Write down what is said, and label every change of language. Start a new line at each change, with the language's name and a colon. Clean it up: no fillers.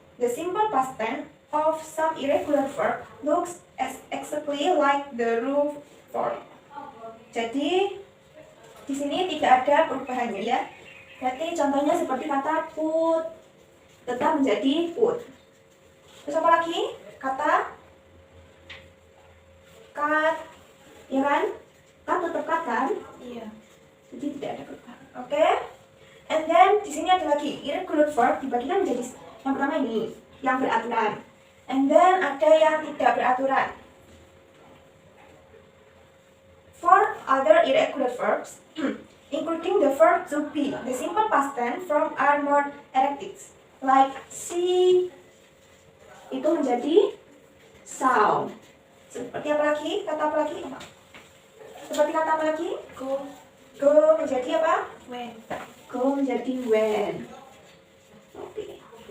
English: The simple past tense of some irregular verb looks exactly like the root form.
Indonesian: Jadi di sini tidak ada perubahannya ya. Berarti contohnya seperti kata put, tetap menjadi put. Terus apa lagi? Kata cut, ya kan? Cut tetap cut kan?
English: Yeah.
Indonesian: Jadi tidak ada perubahan. Oke? And then di sini ada lagi irregular verb dibagikan menjadi yang pertama ini, yang beraturan. And then ada yang tidak beraturan.
English: For other irregular verbs, including the verb to be, the simple past tense from are more erratic.
Indonesian: Like see, itu menjadi saw. Seperti apa lagi? Kata apa lagi? Seperti kata apa lagi?
English: Go.
Indonesian: Go menjadi apa?
English: When.
Indonesian: Go menjadi when. Oke.